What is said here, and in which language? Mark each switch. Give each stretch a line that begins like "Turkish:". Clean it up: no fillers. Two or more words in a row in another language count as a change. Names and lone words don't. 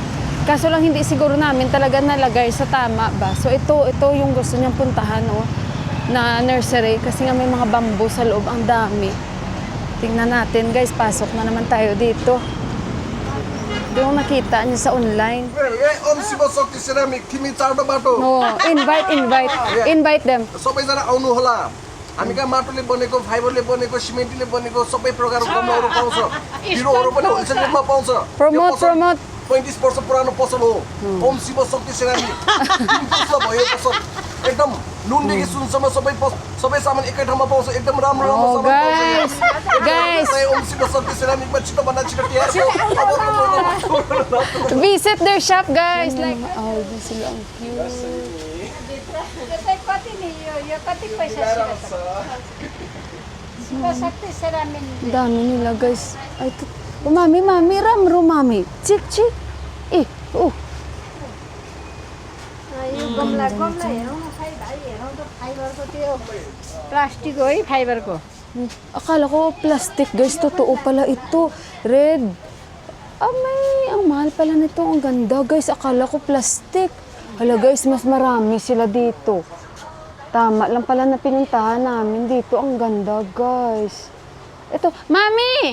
Filipino: Kaso lang hindi siguro namin talaga nalagay sa tama ba. So ito yung gusto niyang puntahan na nursery. Kasi nga may mga bamboo sa loob. Ang dami. Tingnan natin guys. Pasok na naman tayo dito. Ito yung nakita niya sa online.
Nepali: ओम शिव शक्ति सेरामिक तिमी चारवटा बाटो
English: No, invite them.
Nepali: सबैजना आउनु होला हामी कहाँ माटोले बनेको फाइबरले बनेको सिमेन्टले बनेको सबै प्रकारको गमलाहरू पाउँछ हिरोहरू पनि होलसेल रेटमा पाउँछ
English: Promote.
Nepali: 35 वर्ष पुरानो पसल हो ओम शिव शक्ति सेरामिक भयो पसल एकदम नुनदेखि सुनसम्म सबै सामान एकै ठाउँमा पाउँछ एकदम राम्रो राम्रो Oh, सामान
English: guys.
Nepali: ओम शिव शक्ति सेरामिकमा छिटो भन्दा छिटो तयार
English: Visit their shop guys. Like,
Filipino: oh, sila ang cute.
Nepali: कति नि यो कति पैसा शिवशक्ति सेरामिक
Filipino: Ang dami nila guys. Ay, oh, mami, ramro mami. Chik. Oh.
Nepali: यो गमला हेरौँ न भाइ हेरौँ त फाइबरको त्यो प्लास्टिक हो है फाइबरको
Filipino: Akala ko plastic guys. Totoo pala ito. Red. Ang mahal pala nito. Ang ganda guys. Akala ko plastic. Hala guys, mas marami sila dito. Tama lang pala na pinuntahan namin dito. Ang ganda guys. Ito, mami!